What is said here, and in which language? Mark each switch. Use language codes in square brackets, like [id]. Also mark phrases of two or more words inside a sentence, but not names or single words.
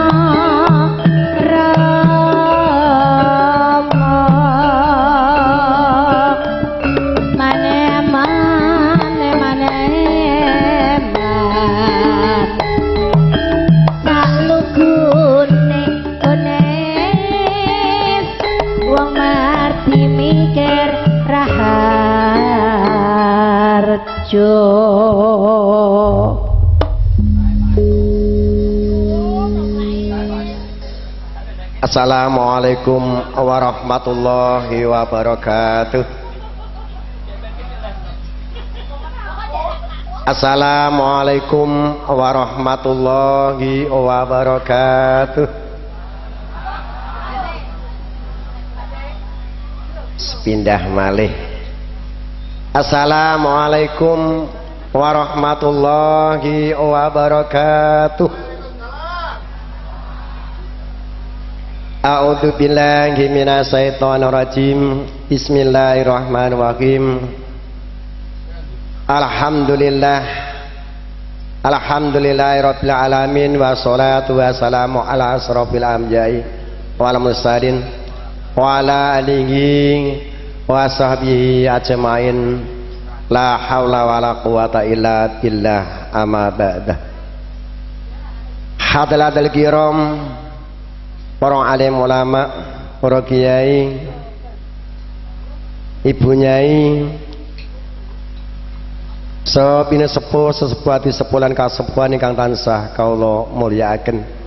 [ar] rama mane salugune kones wong marti mikir raharjo. السلام عليكم ورحمة الله وبركاته. السلام عليكم ورحمة الله وبركاته. [jv] Sepindah malih. [ar] السلام عليكم ورحمة الله وبركاته. أعوذ بالله من الشيطان الرجيم. بسم الله الرحمن الرحيم الحمد لله رب العالمين والصلاة والسلام على أشرف الأنبياء والمرسلين وعلى آله وصحبه أجمعين. لا حول ولا قوة إلا بالله أما بعد. حضرات الكرام, [jv] para alim ulama, para kiai, ibu nyai, sepine sepuh sesepuh ati sepulan kasepuhan ingkang tansah kaula mulyakaken.